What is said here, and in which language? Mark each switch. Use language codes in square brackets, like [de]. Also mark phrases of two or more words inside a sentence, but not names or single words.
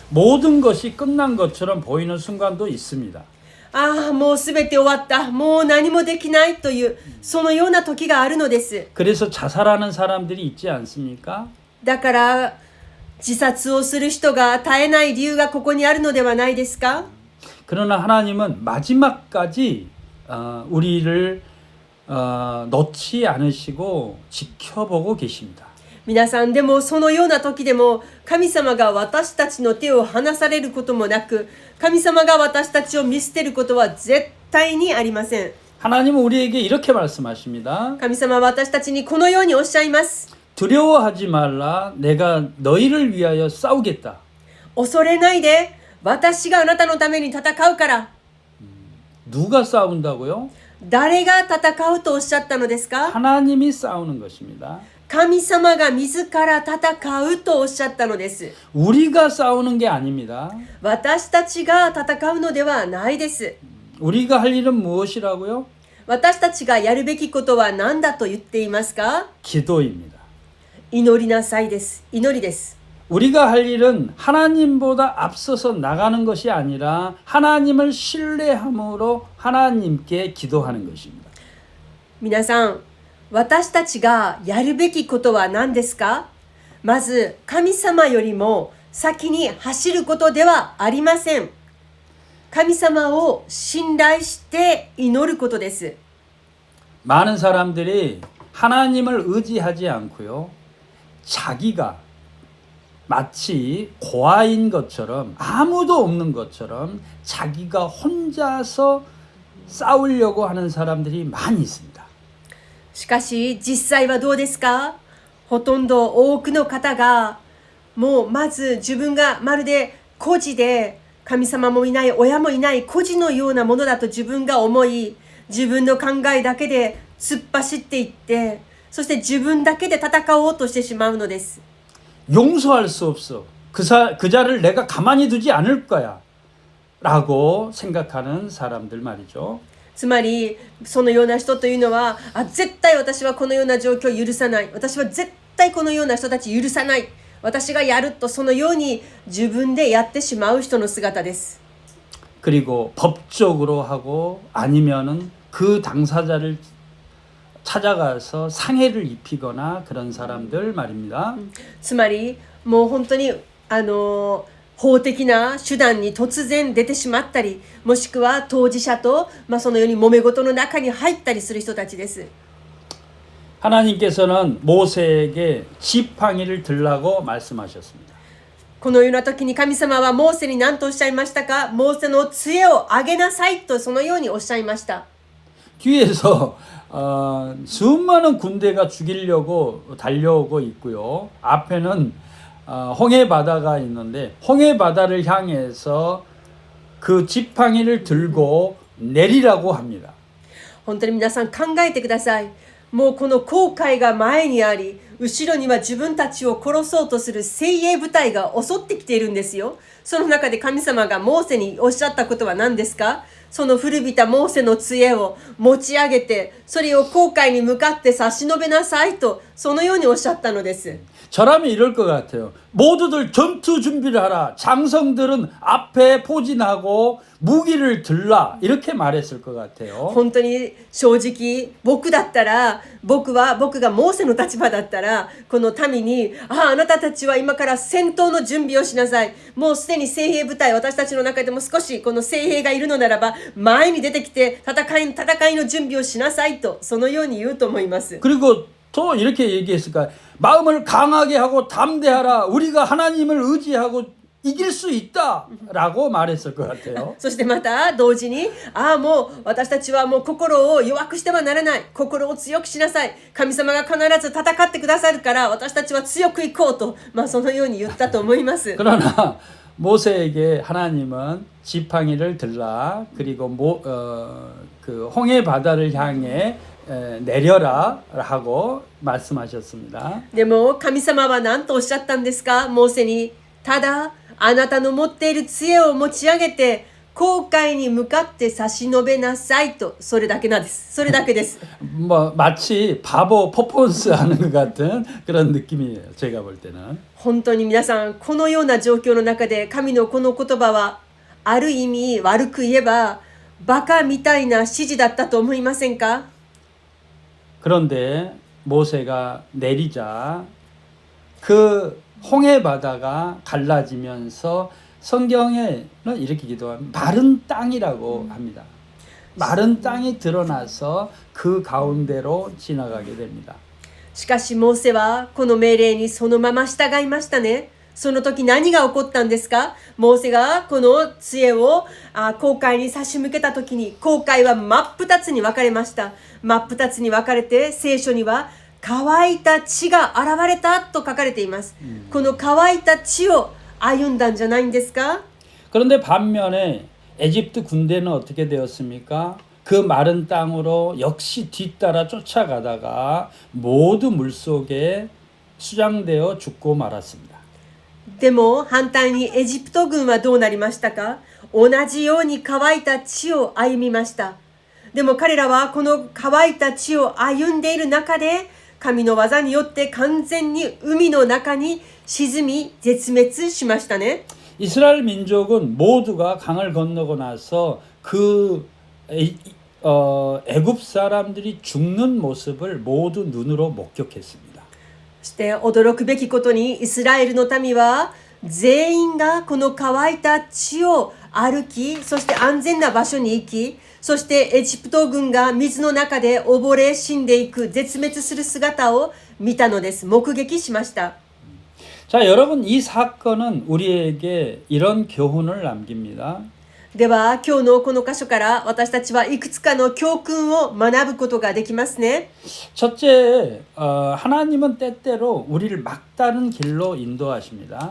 [ko] 모든 것이 끝난 것처럼 보이는 순간도 있습니다. [ja] ああ、もうすべて終わった。もう何もできないという、そのような時があるのです。 [ko] 그래서 자살하는 사람들이 있지 않습니까? [ja] だから自殺をする人が絶えない理由がここにあるのではないですか？ [ko] 그러나 하나님은 마지막까지 우리를 놓지 않으시고 지켜보고 계십니다. [ja] 皆さんでもそのような時でも神様が私たちの手を離されることもなく、神様が私たちを見捨てることは絶対にありません。 [ko] 하나님은 우리에게 이렇게 말씀하십니다. [ja] 神様は私たちにこのようにおっしゃいます。 [ko] 두려워하지 말라. 내가 너희를 위하여 싸우겠다. [ja] 恐れないで、私があなたのために戦うから。 [ko] 누가 싸운다고요? [ja] 誰が戦うとおっしゃったのですか？ [ko] 하나님이 싸우는 것입니다. [ja] 神様が自ら戦うとおっしゃったのです。 [ko] 우리가 싸우는 게 아닙니다. [ja] 私たちが戦うのではないです。 [ko] 우리가 할 일은 무엇이라고요? [ja] 私たちがやるべきことは何だと言っていますか？ [ko] 기도입니다. [ja] 祈りなさいです。祈りです。 [ko] 우리가 할 일은 하나님보다 앞서서 나가는 것이 아니라 하나님을 신뢰함으로 하나님께 기도하는 것입니다. [ja] 皆さん、私たちがやるべきことは何ですか？まず、神様よりも先に走ることではありません。神様を信頼して祈ることです。 [ko] 많은 사람들이 하나님을 의지하지 않고요. 자기가 마치 고아인 것처럼 아무도 없는 것처럼 자기가 혼자서 싸우려고 하는 사람들이 많이 있습니다. [ja] しかし、実際はどうですか？ほとんど多くの方が、もうまず自分がまるで孤児で、神様もいない、親もいない孤児のようなものだと自分が思い、自分の考えだけで突っ走っていって、そして自分だけで戦おうとしてしまうのです。 [ko] 용서할 수 없어. 그 자를 내가 가만히 두지 않을 거야. 라고 생각하는 사람들 말이죠. [ja] つまり、そのような人というのは、絶対私はこのような状況を許さない。私は絶対このような人たち許さない。私がやるとそのように自分でやってしまう人の姿です。 [ko] 그리고 법적으로 하고 아니면은 그 당사자를 찾아가서 상해를 입히거나 그런 사람들 말입니다. [ja] つまり、もう本当に法的な手段に突然出てしまったり、もしくは当事者と、そのように揉め事の中に入ったりする人たちです。 [ko] 하나님께서는 모세에게 지팡이를 들라고 말씀하셨습니다. [ja] このような時に神様はモーセに何とおっしゃいましたか？モーセの杖を上げなさいとそのようにおっしゃいました。 [ko] 뒤에서 수많은 군대가 죽이려고 달려오고 있고요. 앞에는 홍해 바다가 있는데 홍해 바다를 향해서 그 지팡이를 들고 내리라고 합니다. [ja] 本当に皆さん考えてください。もうこの航海が前にあり、後ろには自分たちを殺そうとする精鋭部隊が襲ってきているんですよ。その中で神様がモーセにおっしゃったことは何ですか？その古びたモーセの杖を持ち上げて、それを航海に向かって差し伸べなさいと、そのようにおっしゃったのです。 [ko] 저라면 이럴 것 같아요. 모두들 전투 준비를 하라. 장성들은 앞에 포진하고 무기를 들라. 이렇게 말했을 것 같아요. [ja] 本当に正直僕だったら僕がモーセの立場だったらこの民にあなたたちは今から戦闘の準備をしなさい。もうすでに精鋭部隊私たちの中でも少しこの精鋭がいるのならば前に出てきて戦いの準備をしなさいとそのように言うと思います。 [ko] 그리고 또 이렇게 얘기했을까? 마음을 강하게 하고 담대하라. 우리가 하나님을 의지하고 이길 수 있다라고 말했을 것 같아요. [ja] そしてまた同時にもう私たちはもう心を弱くしてはならない。心を強くしなさい。神様が必ず戦ってくださるから私たちは強くいこうとそのように言ったと思います。 [ko] 그러나 모세에게 하나님은 지팡이를 들라. 그리고 그 홍해 바다를 향해 내려라 하고 말씀하셨습니다. [ja] でも神様は何とおっしゃったんですか？モーセにただあなたの持っている杖を持ち上げて航海に向かって差し伸べなさいとそれだけなんです。それだけです。 [ko] 뭐 마치 바보 퍼포먼스 하는 것 같은 그런 느낌이에요. 제가 볼 때는. [ja] 本当に皆さんこのような状況の中で神のこの言葉はある意味悪く言えばバカみたいな指示だったと思いませんか？ [ko] 그런데 모세가 내리자 그 홍해 바다가 갈라지면서 성경에는 이렇게 기도합니다. 마른 땅이라고 합니다. 마른 땅이 드러나서 그 가운데로 지나가게 됩니다. [ja] しかしモーセはこの命令にそのまま従いましたね。その時何が起こったんですか？モーセがこの杖を航海に差し向けた時に航海は真っ二つに分かれました。真っ二つに分かれて聖書には乾いた地が現れたと書かれています。この乾いた地を歩んだんじゃないんですか？ [ko] 그런데 반면에 에집트 군대는 어떻게 되었습니까? 그 마른 땅으로 역시 뒤따라 쫓아가다가 모두 물속에 수장되어 죽고 말았습니다. [ja] でも反対にエジプト軍はどうなりましたか？同じように乾いた地を歩みました。でも彼らはこの乾いた地を歩んでいる中で神の技によって完全に海の中に沈み絶滅しましたね。 [ko] 이스라엘 민족은 모두가 강을 건너고 나서 그 애굽 사람들이 죽는 모습을 모두 눈으로 목격했습니다. [ja] そして驚くべきことにイスラエルの民は全員がこの乾いた地を歩き、そして安全な場所に行き、そしてエジプト軍が水の中で溺れ死んでいく絶滅する姿を見たのです。目撃しました。 [ko] 자, 여러분 이 사건은 우리에게 이런 교훈을 남깁니다. [ja] では今日のこの箇所から私たちはいくつかの教訓を学ぶことができますね。 [ko] 첫째, 하나님은 때때로 우리를 막다른 길로 인도하십니다.